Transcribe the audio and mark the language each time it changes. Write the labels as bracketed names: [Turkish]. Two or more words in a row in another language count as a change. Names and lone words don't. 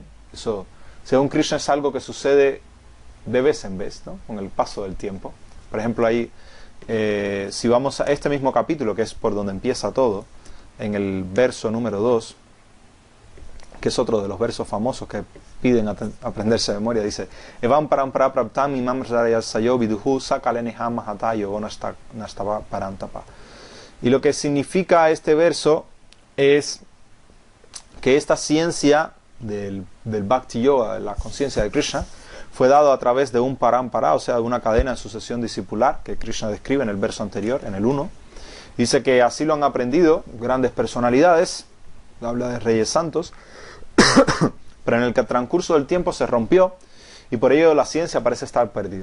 [Spanish] Eso, según Krishna, es algo que sucede de vez en vez, ¿no?, con el paso del tiempo. Por ejemplo, ahí, si vamos a este mismo capítulo, que es por donde empieza todo, en el verso número 2, que es otro de los versos famosos que piden aprenderse de memoria, dice: [Sanskrit] Evam parampara praptam imam sayo viduhu sakaleniha mahatayo nastava parantapa. [Spanish] Y lo que significa este verso es que esta ciencia del Bhakti Yoga, de la conciencia de Krishna, fue dado a través de un parampara, o sea, de una cadena de sucesión discipular que Krishna describe en el verso anterior, en el 1. Dice que así lo han aprendido grandes personalidades, habla de reyes santos, pero en el transcurso del tiempo se rompió y por ello la ciencia parece estar perdida.